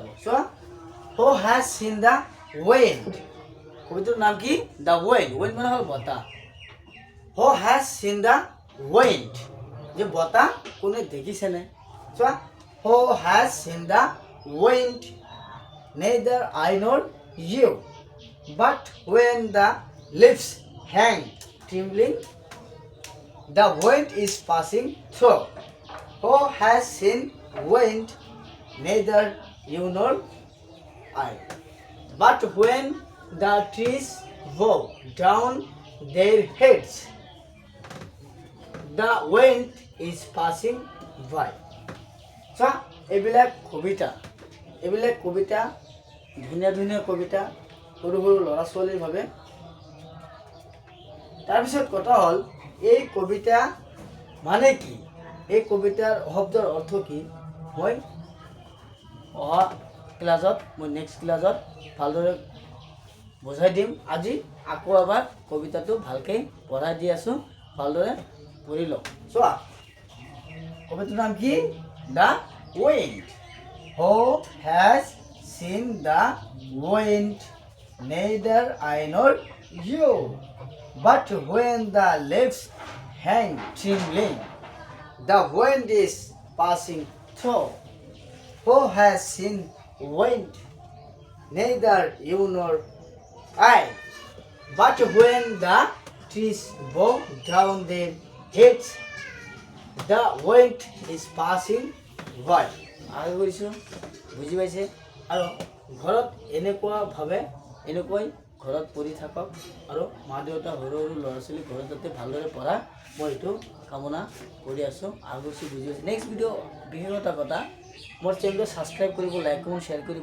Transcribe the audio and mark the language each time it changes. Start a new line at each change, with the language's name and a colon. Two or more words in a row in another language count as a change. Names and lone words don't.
English: চোৱা, who has seen the wait.
Assamese: কবিতাৰ নাম কি?
English: the wait.
Assamese: ৱেইট মানে হ'ল বতাহ।
English: who has seen the wait,
Assamese: যে বতাহ কোনে দেখিছেনে?
English: চোৱা, who has seen the wait, neither I nor you, but when the leaves hang trembling, the wind is passing through. Who has seen wind? Neither you nor I. But when the trees bow down their heads, the wind is passing by. So,
Assamese: এইবিলাক কবিতা ধুনীয়া ধুনীয়া কবিতা সৰু সৰু ল'ৰা ছোৱালীৰ বাবে। তাৰপিছত কথা হ'ল, এই কবিতা মানে কি, এই কবিতাৰ শব্দৰ অৰ্থ কি, মই অহা ক্লাছত
English: next classত
Assamese: ভালদৰে বুজাই দিম। আজি আকৌ এবাৰ কবিতাটো ভালকৈ পঢ়াই দি আছোঁ, ভালদৰে পঢ়ি লওক। চোৱা, কবিতাৰ নাম কি?
English: the wait. who has seen the wind, neither I nor you, but when the leaves hang trembling, the wind is passing through. Who has seen wind? Neither you nor I, but when the trees bow down their heads, the wind is passing by.
Assamese: আগে কৰিছোঁ, বুজি পাইছে? আৰু ঘৰত এনেকৈ ঘৰত পঢ়ি থাকক, আৰু মা দেউতা সৰু সৰু ল'ৰা ছোৱালী ঘৰত যাতে ভালদৰে পঢ়া, মই এইটো কামনা কৰি আছোঁ। আৰু বুজি পাইছে?
English: next video'
Assamese: বিশেষ এটা কথা, মোৰ চেনেলটো ছাবস্ক্ৰাইব কৰিব,
English: like comment share
Assamese: কৰিব।